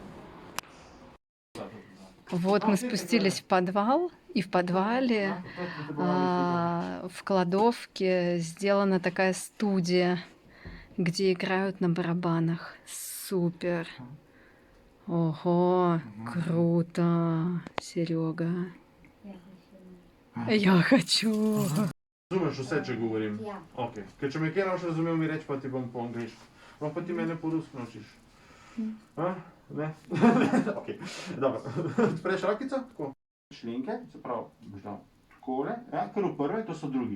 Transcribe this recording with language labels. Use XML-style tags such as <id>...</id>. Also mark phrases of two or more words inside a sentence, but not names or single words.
<ru>Вот мы спустились в подвал, и в подвале в кладовке сделана такая студия, где играют на барабанах. Супер! Ого, круто, Серега. Я хочу.</ru> <sl>Razumeš vse, če govorim? Ja. Okay. Ker če me kaj ne boš razumel, mi reči, pa ti bom po angliško. Pa ti mene po rusko naučiš. Ne? Ok, dobro. Odpreš rokico, tako. Šlinke, se pravi, boš dal takole, ja, kar v prve, to so drugi.</sl>